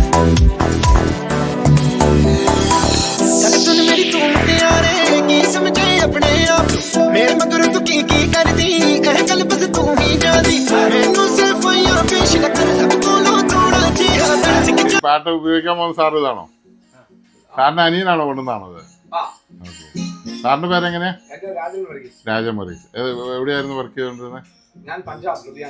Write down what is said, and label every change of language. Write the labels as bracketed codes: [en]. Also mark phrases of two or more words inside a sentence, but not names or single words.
[pa] ਚੱਲ ਸੁਣ ਮੇਰੀ ਤੂੰ ਮੁਟਿਆਰੇ, ਕੀ ਸਮਝੇ ਆਪਣੇ ਆਪ, ਮੇਰੇ ਮਗਰ ਤੂੰ ਕੀ ਕਰਦੀ, ਇਹ ਗੱਲ ਬਸ ਤੂੰ ਹੀ ਜਾਣਦੀ, ਮੈਨੂੰ ਸਿਰਫ ਯਾ ਪੇਸ਼ ਲੱਗਣ ਲੱਗ ਕੋਲੋਂ ਥੋੜਾ ਜਿਹਾ ਸਿੱਖ [ml] പാട്ട് ഉപയോഗിക്കാൻ പോകുന്ന സാർ ഇതാണോ? സാറിൻ്റെ അനിയനാണോ കൊണ്ടുവന്നാണത്? ആ, സാറിൻ്റെ പേരെങ്ങനെയാ? എന്റെ രാജൻ വർഗീസ്. രാജമറീസ്. എവിടെയായിരുന്നു വർക്ക് ചെയ്തുകൊണ്ടിരുന്നത്? ഞാൻ പഞ്ചാബ് ലുധിയാന.